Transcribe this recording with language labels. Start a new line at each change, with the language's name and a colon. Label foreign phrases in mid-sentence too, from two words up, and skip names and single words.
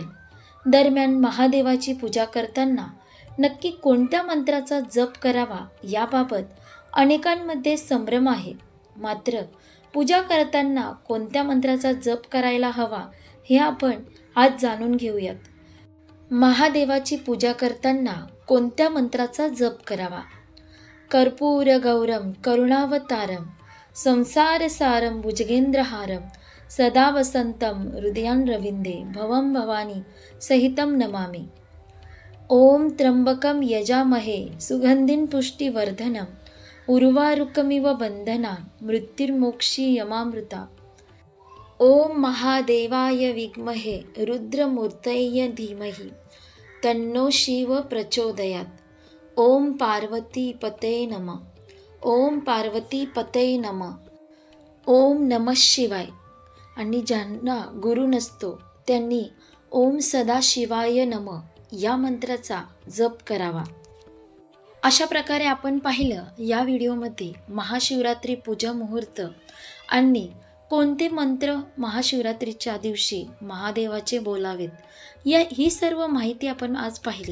Marathi: दरम्यान महादेवाची पूजा करताना नक्की कोणत्या मंत्राचा जप करावा याबाबत अनेकांमध्ये संभ्रम आहे. मात्र पूजा करताना कोणत्या मंत्राचा जप करायला हवा हे आपण आज जाणून घेऊयात. महादेवाची पूजा करताना कोणत्या मंत्राचा जप करावा.
Sanskrit: कर्पूर गौरम करुणावतारम संसारसारम भुजगेंद्रहारम सदा वसंतम हृदयान रविंदे भवम भवानी सहितम नमामि. ओम त्र्यंबकम यजामहे सुगंधिं पुष्टिवर्धनम उर्वारुकमिव बंधना मृत्युर्मोक्षी यमामृता. ओम महादेवाय विद्महे रुद्रमूर्तये धीमहि तन्नो शिव प्रचोदयात. ओम पार्वतीपतये नमः. ओम पार्वतीपतये नमः. ओम नमः शिवाय.
Marathi: आणि ज्यांना गुरु नसतो त्यांनी
Sanskrit: ओम सदाशिवाय नमः
Marathi: या मंत्राचा जप करावा. अशा प्रकारे आपण पाहिलं या व्हिडिओमध्ये महाशिवरात्री पूजा मुहूर्त आणि कोणते मंत्र महाशिवरात्रीच्या दिवशी महादेवाचे बोलावेत ही सर्व माहिती आपण आज पाहिली.